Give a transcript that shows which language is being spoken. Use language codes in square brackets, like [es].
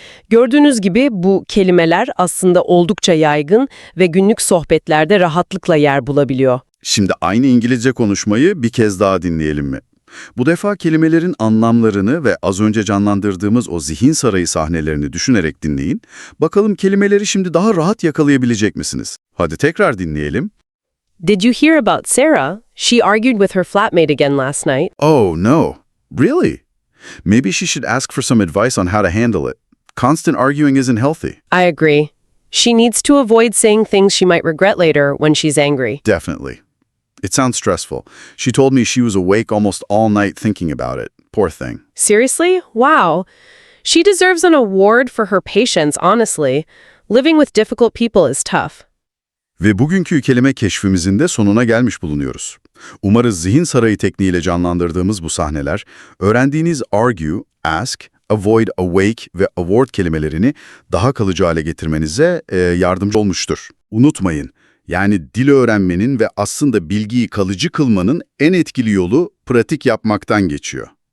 [tr] Gördüğünüz gibi bu kelimeler aslında oldukça yaygın ve günlük sohbetlerde rahatlıkla yer bulabiliyor. Şimdi aynı İngilizce konuşmayı bir kez daha dinleyelim mi? Bu defa kelimelerin anlamlarını ve az önce canlandırdığımız o zihin sarayı sahnelerini düşünerek dinleyin. Bakalım kelimeleri şimdi daha rahat yakalayabilecek misiniz? Hadi tekrar dinleyelim. [en] Did you hear about Sarah? She argued with her flatmate again last night. Oh no, really? Maybe she should ask for some advice on how to handle it. Constant arguing isn't healthy. I agree. She needs to avoid saying things she might regret later when she's angry. Definitely. It sounds stressful. She told me she was awake almost all night thinking about it. Poor thing. Seriously? Wow. She deserves an award for her patience, honestly. Living with difficult people is tough. [tr] Ve bugünkü kelime keşfimizin de sonuna gelmiş bulunuyoruz. Umarız zihin sarayı tekniğiyle canlandırdığımız bu sahneler, öğrendiğiniz argue, ask, avoid, awake ve award kelimelerini daha kalıcı hale getirmenize yardımcı olmuştur. Unutmayın, dil öğrenmenin ve aslında bilgiyi kalıcı kılmanın en etkili yolu pratik yapmaktan geçiyor.